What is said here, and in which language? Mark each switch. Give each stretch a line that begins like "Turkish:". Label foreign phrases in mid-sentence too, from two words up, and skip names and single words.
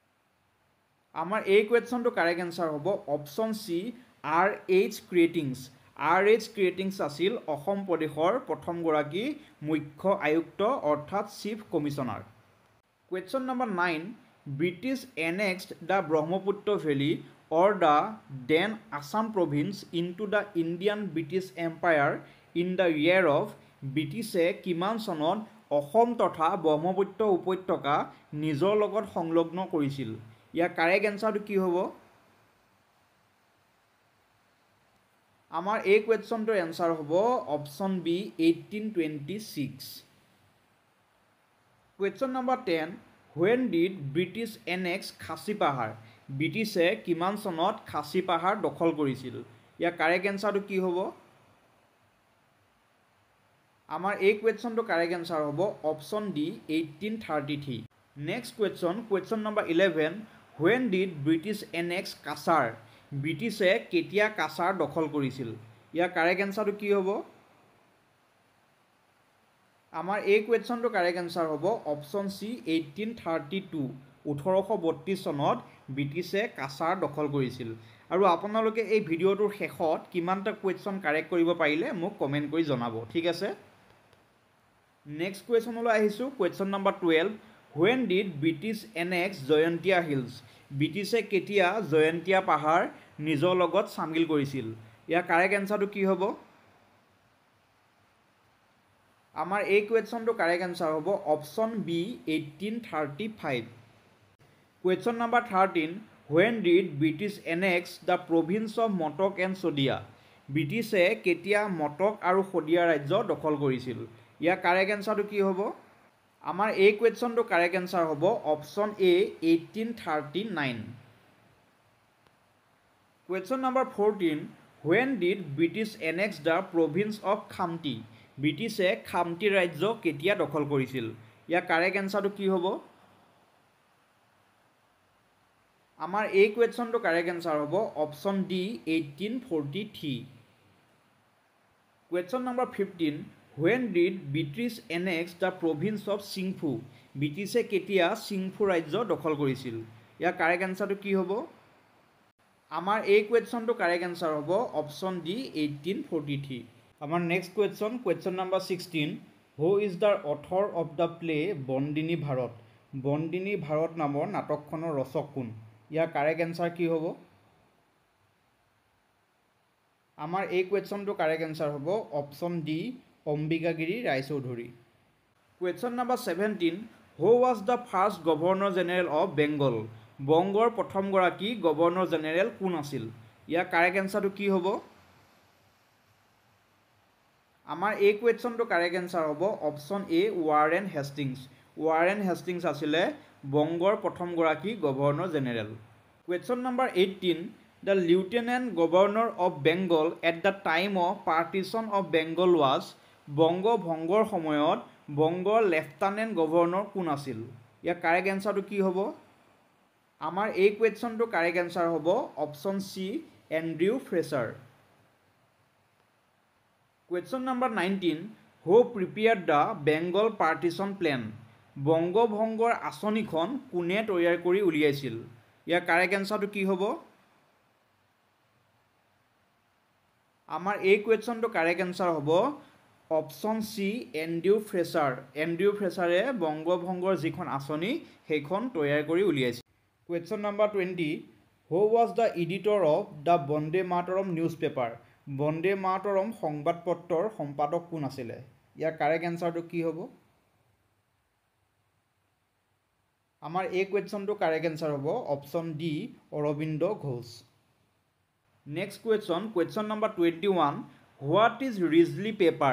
Assamese: আমাৰ এই
English: question correct answer
Assamese: হ'ব
English: option C,
Assamese: R.H. ক্ৰিয়েটিংছ। RH ক্ৰিয়েটিংছ আছিল অসম প্ৰদেশৰ প্ৰথমগৰাকী মুখ্য আয়ুক্ত অৰ্থাৎ চিফ কমিছনাৰ।
English: কুৱেশ্যন নম্বৰ 9, British annexed the Brahmaputra Valley or the then Assam province into the Indian British Empire in the year of
Assamese: ব্ৰিটিছে কিমান চনত অসম তথা ব্ৰহ্মপুত্ৰ উপত্যকা নিজৰ লগত সংলগ্ন কৰিছিল? ইয়াৰ
English: correct answer
Assamese: কি হ'ব? আমাৰ এই
English: question answer
Assamese: হ'ব
English: option B
Assamese: 1826।
English: question number 10, when did British annex খাচী পাহাৰ?
Assamese: ব্ৰিটিছে কিমান চনত খাচী পাহাৰ দখল কৰিছিল? ইয়াৰ
English: correct answer
Assamese: কি হ'ব? আমাৰ এই
English: question correct answer
Assamese: হ'ব
English: option D
Assamese: 1833।
English: next question number 11, when did British annex কাছাৰ?
Assamese: ব্ৰিটিছে কেতিয়া কাছাৰ দখল কৰিছিল? ইয়াৰ
English: correct answer
Assamese: কি হ'ব? আমাৰ এই
English: question correct answer
Assamese: হ'ব
English: option C
Assamese: 1832। 1832 চনত ব্ৰিটিছে কাছাৰ দখল কৰিছিল। আৰু আপোনালোকে এই ভিডিঅ'টোৰ শেষত কিমানটা
English: question correct
Assamese: কৰিব পাৰিলে মোক কমেণ্ট কৰি জনাব, ঠিক আছে?
English: next question আহিছোঁ। question number 12, when did British annex জয়ন্তীয়া হিলছ?
Assamese: ব্ৰিটিছে কেতিয়া জয়ন্তীয়া পাহাৰ নিজৰ লগত চামিল কৰিছিল? ইয়াৰ
English: correct answer
Assamese: কি হ'ব? আমাৰ এই
English: question correct answer
Assamese: হ'ব
English: option B
Assamese: 1835।
English: question number 13, when did British annex the province of Matak and Sadiya?
Assamese: ব্ৰিটিছে কেতিয়া মটক আৰু শদিয়া ৰাজ্য দখল কৰিছিল? ইয়াৰ
English: correct answer
Assamese: কি হ'ব? আমাৰ এই
English: question correct answer
Assamese: হ'ব
English: option A
Assamese: 1839।
English: question number 14, when did British annex the province of খামতি?
Assamese: ব্ৰিটিছে খামতি ৰাজ্য কেতিয়া দখল কৰিছিল? ইয়াৰ
English: correct answer
Assamese: কি হ'ব? আমাৰ এই
English: question correct answer
Assamese: হ'ব
English: option D
Assamese: 1843।
English: question number 15, when did British annex the province of চিংফু?
Assamese: ব্ৰিটিছে কেতিয়া চিংফু ৰাজ্য দখল কৰিছিল? ইয়াৰ
English: correct answer
Assamese: কি হ'ব? আমাৰ এই
English: question correct answer
Assamese: হ'ব
English: option D
Assamese: 1843।
English: আমাৰ next question number 16, who is the author of the play বন্দিনী ভাৰত?
Assamese: বন্দিনী ভাৰত নামৰ নাটকখনৰ ৰচক কোন? ইয়াৰ
English: correct answer
Assamese: কি হ'ব? আমাৰ এই
English: question correct answer
Assamese: হ'ব
English: option D
Assamese: অম্বিকাগিৰি ৰায়চৌধুৰী।
English: question number 17, who was the first Governor General of Bengal?
Assamese: বংগৰ প্ৰথমগৰাকী
English: Governor General
Assamese: কোন আছিল? ইয়াৰ
English: correct answer
Assamese: কি হ'ব? আমাৰ এই
English: question correct answer
Assamese: হ'ব
English: option A
Assamese: ৱাৰেন হেষ্টিংছ। ৱাৰেন হেষ্টিংছ আছিলে বংগৰ প্ৰথমগৰাকী
English: Governor General. question number 18, the lieutenant governor of Bengal at the time of partition of Bengal was?
Assamese: বংগ ভংগৰ সময়ত বংগৰ
English: lieutenant governor
Assamese: কোন আছিল? ইয়াৰ
English: correct answer
Assamese: কি হ'ব? আমাৰ এই
English: question correct answer
Assamese: হ'ব
English: option C
Assamese: এণ্ড্ৰিউ ফ্ৰেচাৰ।
English: question number 19, who prepared the Bengal partition plan?
Assamese: বংগ ভংগৰ আঁচনিখন কোনে তৈয়াৰ কৰি উলিয়াইছিল? ইয়াৰ
English: correct answer
Assamese: কি হ'ব? আমাৰ এই
English: question correct answer
Assamese: হ'ব
English: option C
Assamese: এণ্ড্ৰিউ ফ্ৰেচাৰ। এণ্ড্ৰিউ ফ্ৰেচাৰে বংগ ভংগৰ যিখন আঁচনি সেইখন তৈয়াৰ কৰি উলিয়াইছিল।
English: question number 20, who was the editor of the বন্দে মাতৰম news paper?
Assamese: বন্দে মাতৰম সংবাদপত্ৰৰ সম্পাদক কোন আছিলে? ইয়াৰ
English: correct answer
Assamese: কি হ'ব? আমাৰ এই
English: question correct answer
Assamese: হ'ব
English: option D
Assamese: অৰবিন্দ ঘোষ।
English: next question number 21, what is Risley paper?